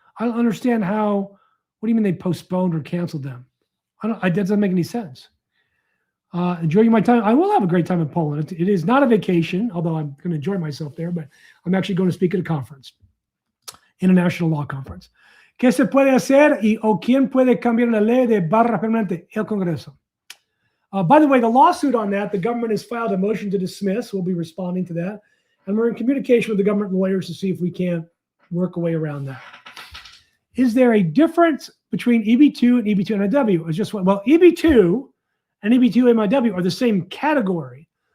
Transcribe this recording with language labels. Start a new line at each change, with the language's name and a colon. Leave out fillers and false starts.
English: I don't understand how. What do you mean they postponed or canceled them? That doesn't make any sense. Enjoying my time. I will have a great time in Poland. It is not a vacation, although I'm going to enjoy myself there, but I'm actually going to speak at a conference, international law conference.
Spanish: ¿Qué se puede hacer o quién puede cambiar la ley de barra permanente? El Congreso.
English: By the way, the lawsuit on that, the government has filed a motion to dismiss. We'll be responding to that. And we're in communication with the government lawyers to see if we can't work a way around that. Is there a difference between EB2 and EB2 NIW? It's just well, EB2 and EB2 MIW are the same category.